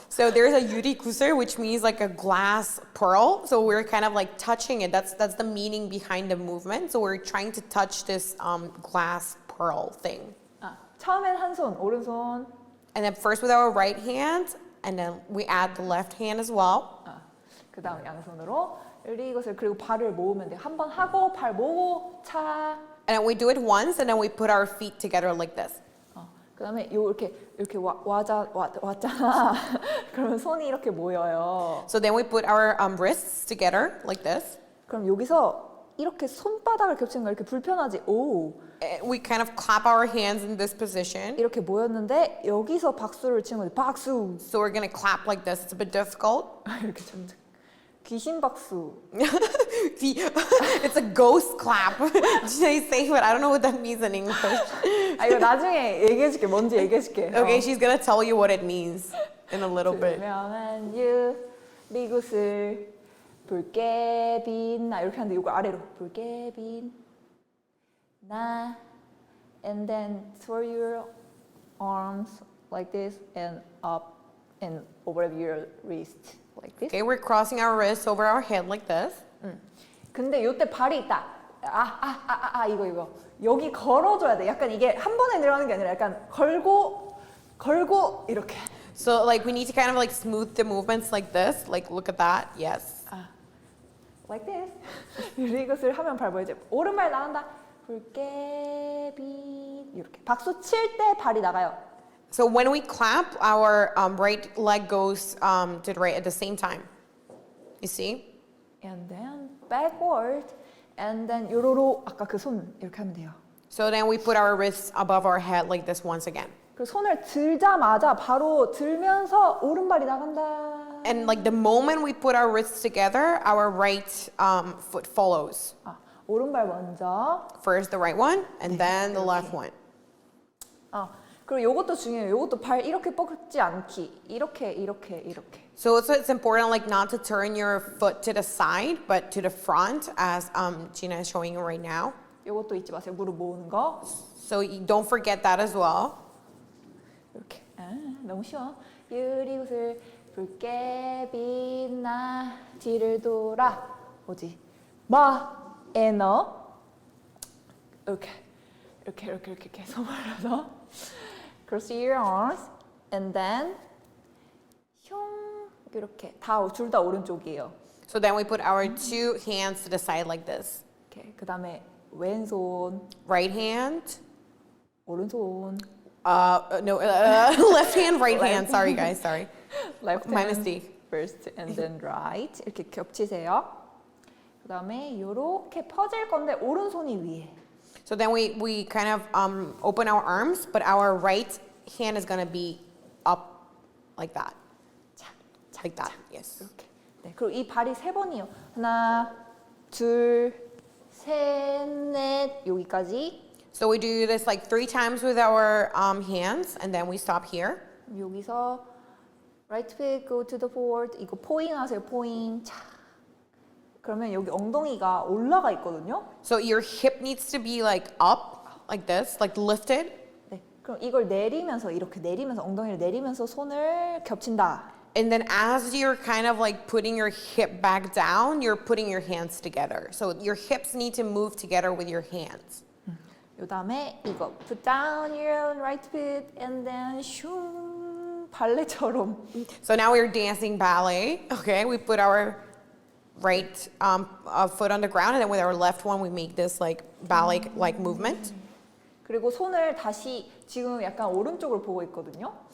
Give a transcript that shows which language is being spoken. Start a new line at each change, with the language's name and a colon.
English: So there's a yuri kusur, which means like a glass pearl. So we're kind of like touching it. That's the meaning behind the movement. So we're trying to touch this glass pearl thing.
Korean: 아, 처음엔 한 손, 오른손.
English: And then first with our right hand, and then we add the left hand as well.
Korean: 아, 그 다음 양손으로 이것을 그리고 발을 모으면 돼요. 한 번 하고 발 모으고 차.
English: And then we do it once, and then we put our feet together like this.
Korean: 그다음에 이렇게 왔잖아. 그러면 손이 이렇게 모여요.
English: So then we put our wrists together like this.
Korean: 그럼 여기서 이렇게 손바닥을 겹치는 거 이렇게 불편하지? 오.
English: We kind of clap our hands in this position.
Korean: 이렇게 모였는데 여기서 박수를 치는 거지. 박수.
English: So we're gonna clap like this. It's a bit difficult.
Korean: 이렇게 점점. 귀신 박수.
English: It's a ghost clap. They say, but I don't know what that means in English.
Korean: 아 이거 나중에 얘기해줄게. 뭔지 얘기해줄게.
English: Okay, she's gonna tell you what it means in a little bit.
Korean: 투명한 유리구슬 붉게 빛나
English: 이렇게 하는데 이거 아래로 붉게 빛나 and then throw your arms like this and up and over your wrist like this. Okay, we're crossing our wrists over our head like this.
Korean: 근데 이때 발이 있다. 이거 여기 걸어줘야 돼. 약간 이게 한 번에 내려가는 게 아니라 약간 걸고 이렇게.
English: So like we need to kind of like smooth the movements like this. Like look at that. Yes. Like this.
Korean: 이것을 하면 발 보이죠? 오른발 나간다. 붉게 빛 이렇게. 박수 칠 때 발이 나가요.
English: So when we clap, our right leg goes to the right at the same time. You see? And then backward. And then
Korean: 요로로 아까 그 손 이렇게 하면 돼요.
English: So then we put our wrists above our head like this once again.
Korean: 그 손을 들자마자 바로 들면서 오른발이 나간다.
English: And like the moment we put our wrists together, our right foot follows.
Korean: 오른발 먼저.
English: First the right one, and then the left one.
Korean: 그리고 이것도 중요해요. 이것도 발 이렇게 뻗지 않기. 이렇게.
English: So it's important like not to turn your foot to the side, but to the front, as J.NA is showing you right now.
Korean: 이것도 잊지 마세요. 무릎 모으는 거.
English: So don't forget that as well.
Korean: 이렇게. 너무 쉬워. 유리구슬 붉게 빛나 뒤를 돌아 오지 마 에너 이렇게 손 올려서
English: cross your arms and then
Korean: 슝 이렇게 둘 다 오른쪽이에요.
English: So then we put our two hands to the side like this.
Korean: 이렇게 그다음에 왼손
English: Right hand.
Korean: 오른손
English: Left hand, right hand. Sorry guys, sorry. left My hand mistake. first and then right
Korean: 이렇게 겹치세요. 그다음에 이렇게 퍼질 건데 오른손이 위에.
English: So then we kind of open our arms, but our right hand is gonna be up like that. Like that. Yes.
Korean: 이렇게. 네, 그리고 이 발이 세 번이요. 하나, 둘, 셋, 넷 여기까지.
English: So we do this like 3 times with our hands, and then we stop here.
Korean: 여기서
English: right foot go to the forward.
Korean: 이거 포인 하세요. 포인. 차. 그러면 여기 엉덩이가 올라가 있거든요.
English: So your hip needs to be like up, like this, like lifted.
Korean: 네. 그럼 이걸 내리면서 이렇게 내리면서 엉덩이를 내리면서 손을 겹친다.
English: And then as you're kind of like putting your hip back down, you're putting your hands together. So your hips need to move together with your hands.
Korean: 요다음에 이거
English: put down your right foot and then
Korean: 슝 발레처럼.
English: So now we're dancing ballet. Okay, we put our right foot on the ground, and then with our left one we make this like ballet-like movement.
Korean: 그리고 손을 다시 지금 약간 오른쪽을 보고 있거든요.